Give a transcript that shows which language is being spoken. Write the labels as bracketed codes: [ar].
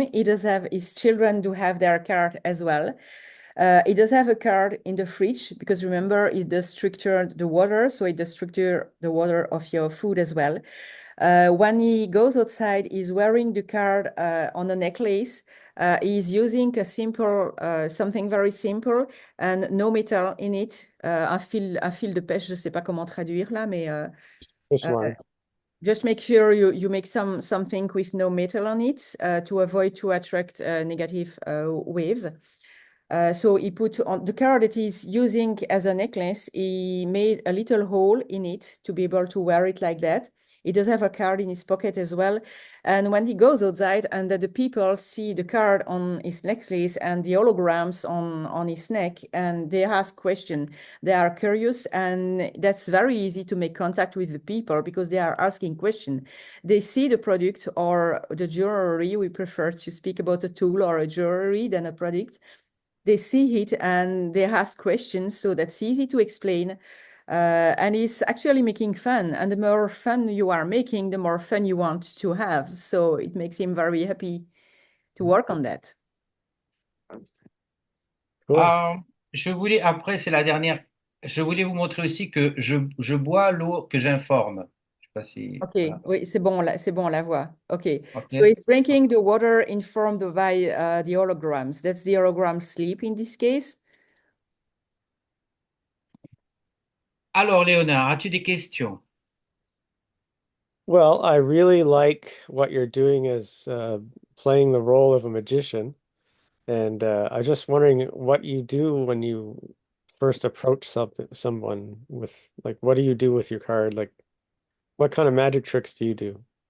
[en] He does have his children do have their card as well. He does have a card in the fridge because remember, it does structure the water, so it does structure the water of your food as well. When he goes outside, he's wearing the card on a necklace. He's using a simple, something very simple and no metal in it. [fr] Un fil de pêche, je ne sais pas comment traduire là, mais [en] Fish uh, line. just make sure you make something with no metal on it to avoid to attract negative waves. So he put on the card that he's using as a necklace, he made a little hole in it to be able to wear it like that. He does have a card in his pocket as well. And when he goes outside and the people see the card on his necklace and the holograms on his neck, and they ask questions, they are curious, and that's very easy to make contact with the people because they are asking questions. They see the product or the jewelry. We prefer to speak about a tool or a jewelry than a product. They see it and they ask questions, so that's easy to explain. And it's actually making fun. And the more fun you are making, the more fun you want to have. So it makes him very happy to work on that. Cool. [fr] Après, c'est la dernière. Je voulais vous montrer aussi que je bois l'eau que j'informe. Je sais pas si. [en] Okay, [fr] Voilà. oui, c'est bon, on la voit. [en] Okay, so OK. it's drinking the water informed by the holograms. That's the hologram sleep in this case. [fr] Alors, Léonard, as-tu des questions? [en] Well, I really like what you're doing as playing the role of a magician. And I was just wondering what you do when you first approach someone with like what do you do with your card? Like what kind of magic tricks do you do?